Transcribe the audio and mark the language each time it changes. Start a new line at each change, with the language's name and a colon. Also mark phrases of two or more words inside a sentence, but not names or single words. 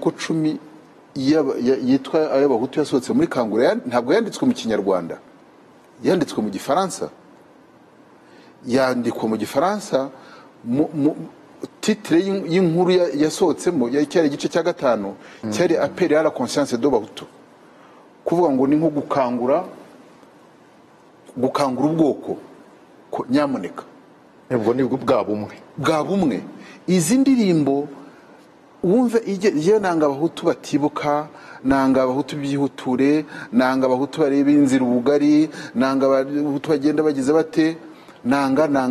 Kinyarwanda: 10 yitwa ay'abahutu yasohotse muri kangura ntabwo yanditswe mu kinyarwanda yanditswe mu gifaransa yandikwa mu gifaransa titire y'inkuru yasohotsemo cyari igice cya 5 cyari
French: appel à la conscience de Bahutu,
Kinyarwanda: kuvuga ngo ni nko gukangura ubwoko ko nyamuneka ubwo ni bwa bumwe. Izi ndirimbo wumve iyo nanga Abahutu batibuka, nanga Abahutu byihuture, nanga Abahutu bareba inzira ubugari, nanga Abahutu bagenda bagize bate, nanga.